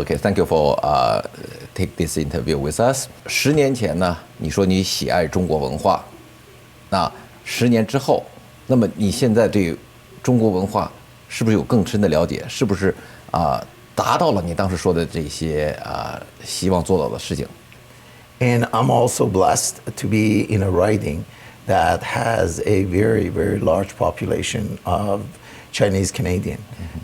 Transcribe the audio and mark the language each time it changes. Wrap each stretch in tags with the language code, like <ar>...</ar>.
<en>Okay, thank you for take this interview with us.</en> <zh>10年前呢，你说你喜爱中国文化，那10年之后，那么你现在对中国文化是不是有更深的了解？是不是达到了你当时说的这些希望做到的事情？</zh> <en>And I'm also blessed to be in a riding that has a very, very large population of Chinese Canadian. Mm-hmm.</en>